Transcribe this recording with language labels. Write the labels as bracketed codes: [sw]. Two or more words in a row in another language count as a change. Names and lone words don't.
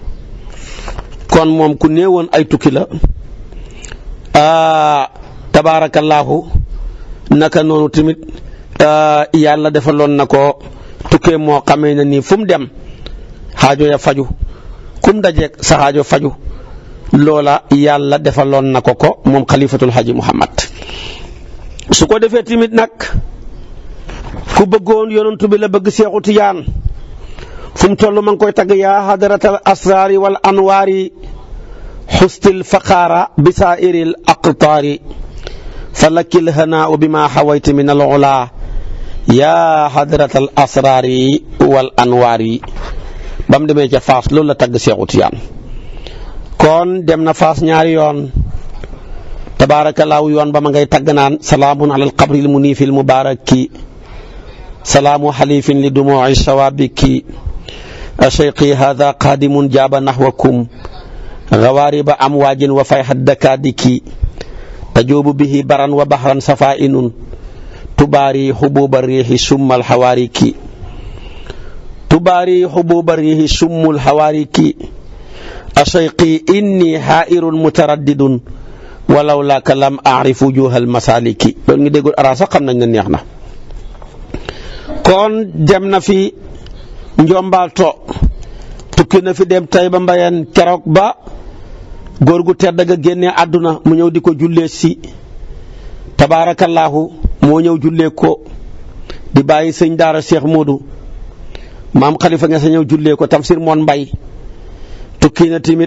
[wo] kon moom ku néewoon ay tukki la tabaarakallaahu naka noonu tamit yàlla defaloon na ko tukkee moo xamee ne nii fu mu dem xaajo ya faju kum dajeeg sa xaajo faju loola yàlla defaloon na ko moom xalifatul Haji Muhammad. su ko defee tamit nag ku bëggoon yonantu bi la bëgg Seexu Tijaan fu mu toll ma ngi koy tagg [ar] يا حضرة الأسرار والأنوار خصصت الفقراء ببشائر الأقطار فلك الهناء بما حويت من العلى يا حضرة الأسرار والأنوار [wo] ba mu demee ca Faas loolu la tagg Seexu Tijaan. kon dem na Faas ñaari yoon tabaarakallaahu yoon ba ma ngay tagg naan [ar] سلام على القبر المنيف المبارك سلام خليل لدموع شوابك أشيخ هذا قادم جاب نحوكم غوارب أمواج وفيحاء دكادك تجوب به برا وبحرا سفائن تباري هبوب الريح سم الحوارك تباري هبوب الريح سم الحوارك أشيخ إني حائر متردد ولولاك لم أعرف وجوه المسالك [wo] loolu ngi déggul ara sax xam nañ ne neex na. kon dem na fi Njombaatoo tukki na fi dem Tayba Mbayeen keroog ba góor gu tedd ga génnee àdduna mu ñëw di ko jullee si tabaarakallaahu moo ñëw jullee ko di bàyyi sëñ daara Cheikh Modou maam Khalifa nga sa ñëw jullee ko Tafsir Moon Mbay tukki na tamit